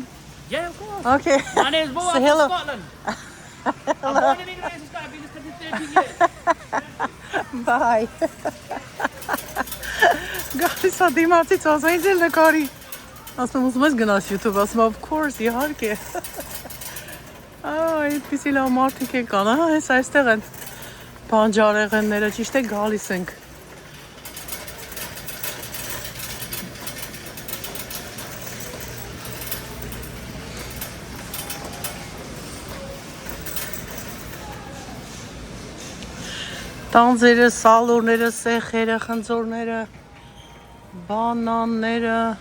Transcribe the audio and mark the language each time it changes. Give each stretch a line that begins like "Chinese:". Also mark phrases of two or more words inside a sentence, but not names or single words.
English: Yeah, of course. Okay. My name's Bo. Say I'm hello. from Scotland. I'm born in England. It's got to be this country 13 years. Bye.
Armenian: Գալիս է դիմացից ասա ինձ էլ նկարի։ Ասում ուզում ես գնաս YouTube, ասում
English: of course,
Armenian: իհարկե։ Այդպիսի լավ մարդիկ են կան, հենց այստեղ են բանջարեղենները, ճիշտ է գալիս ենք։ Տանձերը, սալորները, սեխերը, խնձորները, բանանները,